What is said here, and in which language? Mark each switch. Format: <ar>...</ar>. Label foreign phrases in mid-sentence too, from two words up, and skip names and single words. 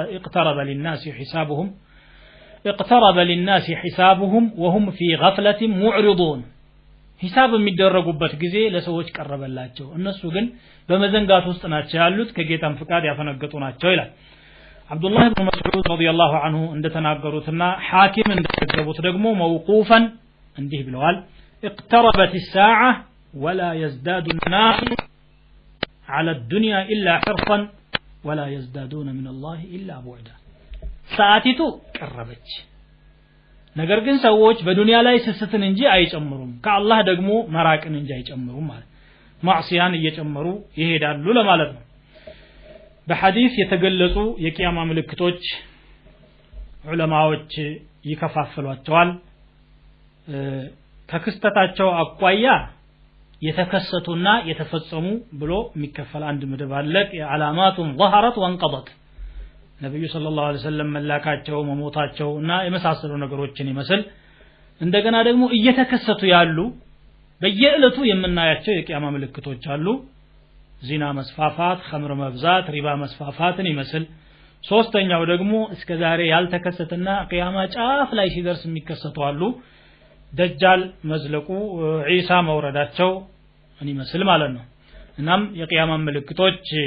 <ar>اقترب للناس حسابهم وهم في غفلة معرضون</ar> <am>ሂሳብ የሚደረጉበት ጊዜ ለሰዎች ቀረበላቸው እነሱ ግን በመዘንጋት ውስጥ ናቸው ያሉት ከጌታም ፍቃድ ያፈነገጡ ናቸው ይላል አብዱላህ ኢብኑ መስዑድ</am> <ar>رضي الله عنه</ar> <am>እንደተናገሩትና ሐኪም እንደዘገቡት ደግሞ መውቁፈን እንዲህ ብለዋል</am> <ar>اقتربت الساعة ولا يزداد الناس على الدنيا إلا حرصا ولا يزدادون من الله إلا بعدا</ar> <am>ሰዓቲቱ ቀረበች ነገር ግን ሰዎች በዱንያ ላይ ስስትን እንጂ አይጨምሩም ከአላህ ደግሞ መራቅን እንጂ አይጨምሩም ማለት ማዕሲያን እየጨመሩ ይሄዳሉ ለማለት ነው በሐዲስ የተገለጹ የቂያማ ምልክቶች ዑለማዎች ይከፋፈሏቸዋል ከክስተታቸው አቋያ የተከሰቱና የተፈጸሙ ብሎ የሚከፈል አንድ ምድብ አለ የዓላማቱን</am> <ar>ظهرت وانقضت</ar> <am>ነብዩ ሰለላሁ</am> <ar>عليه وسلم</ar> <am>መላካቸው መሞታቸውና የመሳሰሉ ነገሮችን ይመስል እንደገና ደግሞ እየተከሰቱ ያሉ በየዕለቱ የምናያቸው የቂያማ ምልክቶች አሉ ዚና መስፋፋት ኸምር መብዛት ሪባ መስፋፋትን ይመስል ሶስተኛው ደግሞ እስከዛሬ ያልተከሰተና ቂያማ ጫፍ ላይ ሲደርስ የሚከሰቱ አሉ ደጃል መዝለቁ ዒሳ መውረዳቸው ይመስል ማለት ነው እናም የቂያማ ምልክቶች</am>